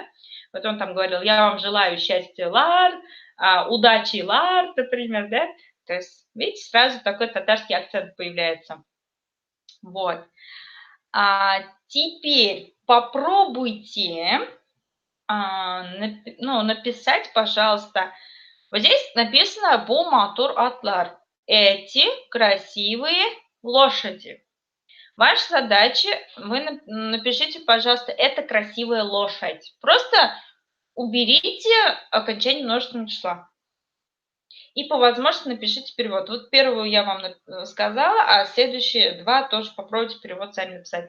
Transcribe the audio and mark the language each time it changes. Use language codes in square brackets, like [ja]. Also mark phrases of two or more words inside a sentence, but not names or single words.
[ru] Вот он там говорил, я вам желаю счастья, лар, удачи, лар, например, да? То есть, видите, сразу такой татарский акцент появляется. Вот. Теперь попробуйте написать, пожалуйста. Вот здесь написано [tt] «Бу матур атлар». [ru] Эти красивые лошади. Ваша задача, вы напишите, пожалуйста, это красивая лошадь. Просто уберите окончание множественного числа. И по возможности напишите перевод. Вот первую я вам сказала, а следующие два тоже попробуйте перевод сами написать.